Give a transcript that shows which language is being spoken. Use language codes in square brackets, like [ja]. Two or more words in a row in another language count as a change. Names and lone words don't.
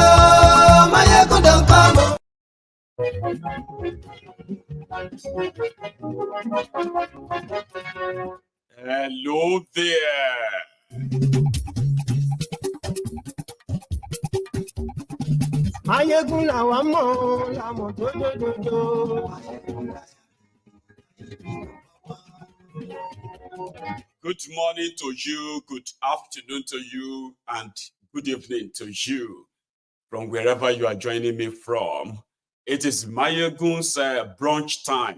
[en] Maiyegun don't come. Hello there. [yo] Maiyegun làwa mọ̀, làmọ̀ tó dodo. [en] Good morning to you, good afternoon to you, and good evening to you from wherever you are joining me from. It is Maiyegun's brunch time.